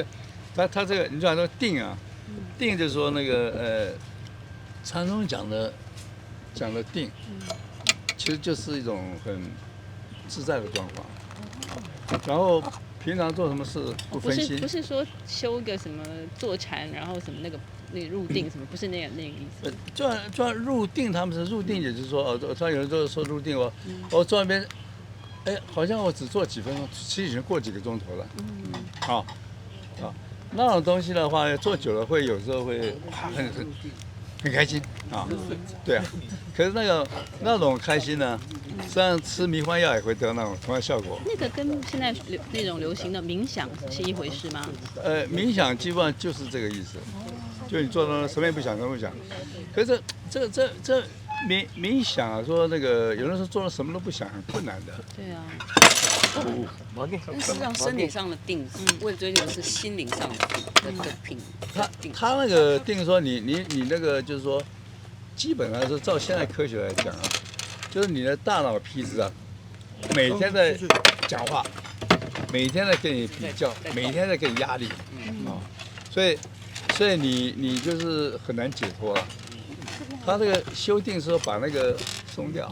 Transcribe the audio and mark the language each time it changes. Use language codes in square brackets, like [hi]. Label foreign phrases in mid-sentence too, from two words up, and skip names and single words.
[zh] 他這個，你就講說定啊，定就是說那個禪宗講的定，其實就是一種很自在的狀況。然後平常做什麼事不分心。不是說修個什麼坐禪，然後什麼那個入定什麼，不是那個意思。就入定，他們是入定，也就是說他有人就說入定我坐那邊，好像我只坐幾分鐘，其實已經過幾個鐘頭了，那種東西的話，做久了會有時候會很開心啊，對啊。可是那種開心呢，實際上吃迷幻藥也會得那種同樣效果。那個跟現在那種流行的冥想是一回事嗎？冥想基本上就是這個意思，就你做到什麼也不想，什麼不想。可是這冥想啊，說那個有人說做了什麼都不想，很困難的。對啊。但是讓身體上的定，為了追求的是心靈上的平。他那個定說你那個就是說，基本上是照現在科學來講啊，就是你的大腦皮質啊，每天在講話，每天在跟你比較，每天在給你壓力，所以你就是很難解脫了。他這個修定是說把那個鬆掉。